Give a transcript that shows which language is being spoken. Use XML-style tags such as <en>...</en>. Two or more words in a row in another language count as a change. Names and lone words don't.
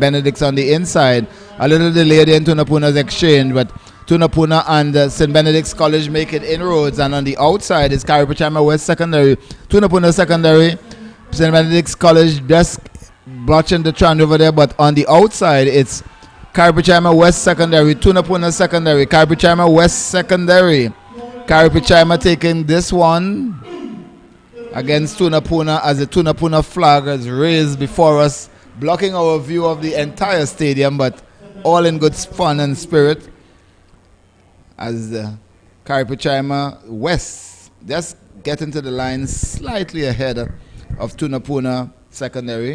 <en>Benedict's on the inside. A little delayed in Tunapuna's exchange, but Tunapuna and St. Benedict's College make it inroads, and on the outside is Karipichaima West Secondary. Tunapuna Secondary, St. Benedict's College just blotching the trend over there, but on the outside it's Karipichaima West Secondary, Tunapuna Secondary, Karipichaima West Secondary. Karipichaima taking this one against Tunapuna as the Tunapuna flag is raised before us, blocking our view of the entire stadium, but all in good fun and spirit. As Karipichaima West just getting to the line slightly ahead of Tunapuna Secondary.</en>